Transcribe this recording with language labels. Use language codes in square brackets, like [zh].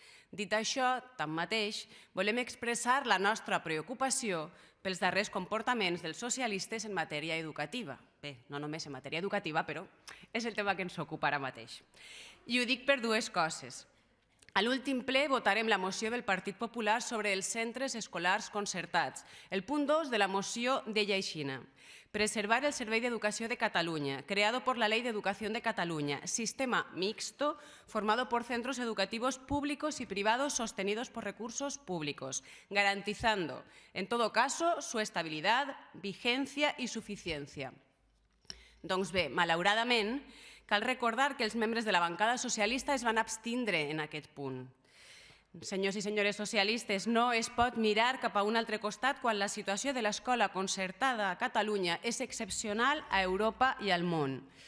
[ca] Dit això, tanmateix, volem expressar la nostra preocupació pels darrers comportaments dels socialistes en matèria educativa. Bé, no només en matèria educativa, però és el tema que ens ocupa ara mateix. I ho dic per dues coses. A l'últim ple votarem la moció del Partit Popular sobre els centres escolars concertats. El punt 2 de la moció deia aixina: [es] preservar el Servei d'Educació de Cataluña, creado por la Ley de Educación de Cataluña, sistema mixto formado por centros educativos públicos y privados sostenidos por recursos públicos, garantizando, en todo caso, su estabilidad, vigencia y suficiencia. [ca] Doncs bé, malauradament, cal recordar que els membres de la bancada socialista es van abstindre en aquest punt. Senyors i senyores socialistes, no es pot mirar cap a un altre costat quan la situació de l'escola concertada a Catalunya és excepcional a Europa i al món.